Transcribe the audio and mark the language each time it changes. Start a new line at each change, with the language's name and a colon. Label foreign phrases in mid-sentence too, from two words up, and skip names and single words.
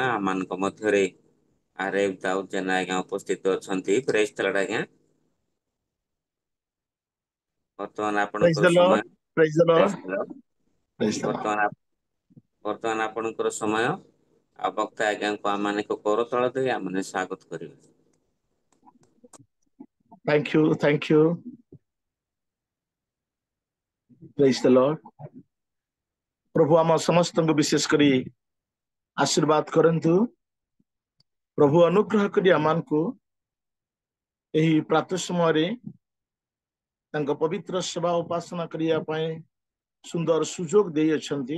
Odia: ଆମମାନଙ୍କ ମଧ୍ୟରେ ଆରେଫ ଦାଉଦ ଜେନା ଆଜ୍ଞା ଉପସ୍ଥିତ ଅଛନ୍ତି।
English: praise the Lord
Odia: ଆଜ୍ଞା। ବର୍ତ୍ତମାନ
English: Praise
Odia: ଆପଣଙ୍କର
English: the Lord.
Odia: ସମୟ।
English: Praise the Lord. praise the Lord. Praise the Lord.
Odia: ବର୍ତ୍ତମାନ ଆପଣଙ୍କର ସମୟ। ଆଉ ବକ୍ତା ଆଜ୍ଞାଙ୍କୁ ଆମମାନେ ଏକ କରତଳ ଦେଇ ଆମମାନେ ସ୍ୱାଗତ କରିବେ।
English: Thank you. Thank you. Praise the Lord.
Odia: ପ୍ରଭୁ ଆମ ସମସ୍ତଙ୍କୁ ବିଶେଷ କରି ଆଶୀର୍ବାଦ କରନ୍ତୁ। ପ୍ରଭୁ ଅନୁଗ୍ରହ କରି ଆମମାନଙ୍କୁ ଏହି ପ୍ରାତଃ ସମୟରେ ତାଙ୍କ ପବିତ୍ର ସେବା ଉପାସନା କରିବା ପାଇଁ ସୁନ୍ଦର ସୁଯୋଗ ଦେଇଅଛନ୍ତି।